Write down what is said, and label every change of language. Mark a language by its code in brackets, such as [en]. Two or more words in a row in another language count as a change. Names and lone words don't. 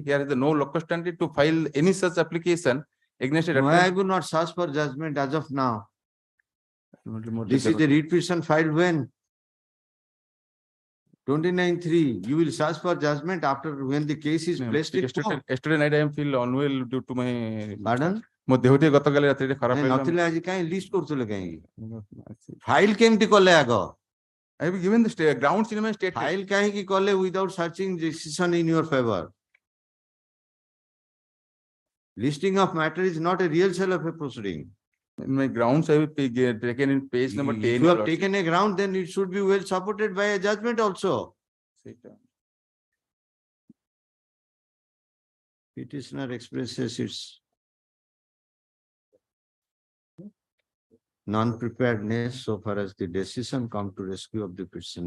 [en] Here is the no locus standi to file any such application against a daughter. I will not search for judgment as of now. This is the writ petition filed when? 29/3. You will search for judgment after when the case is placed in court. Yesterday night I am feel unwell due to my. Pardon? [or] ମୋ ଦେହ ଟିକେ ଗତକାଲି ରାତିରେ ଖରାପ ହେଇଗଲା ନଥିଲେ ଆଜି କାଇଁ ଲିଷ୍ଟ କରୁଥିଲେ କାହିଁକି ଫାଇଲ କେମିତି କଲେ ଆଗ [en] I have given the grounds in my state [or] ଫାଇଲ କାହିଁକି କଲେ [en] without searching decision in your favor? Listing of matter is not a real cell of a proceeding. In my grounds I have taken in page number 10. If you have taken a ground, then it should be well supported by a judgment also. Petitioner expresses its non-preparedness so far as the decision come to rescue of the petitioner.